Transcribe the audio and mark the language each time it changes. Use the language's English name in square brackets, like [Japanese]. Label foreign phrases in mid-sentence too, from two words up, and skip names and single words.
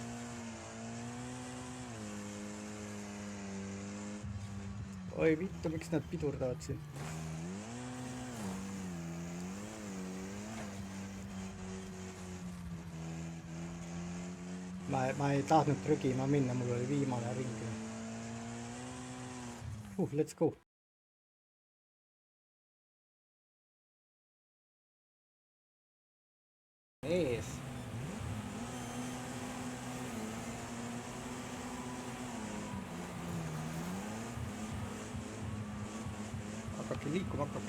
[Finnish] Oi vittu, [Estonian] miks nad pidurdavad siin? Ma ei tahtnud trügima minna, mul oli viimane ring. [English] Let's go. [Estonian] Ees. Hakake liikuma.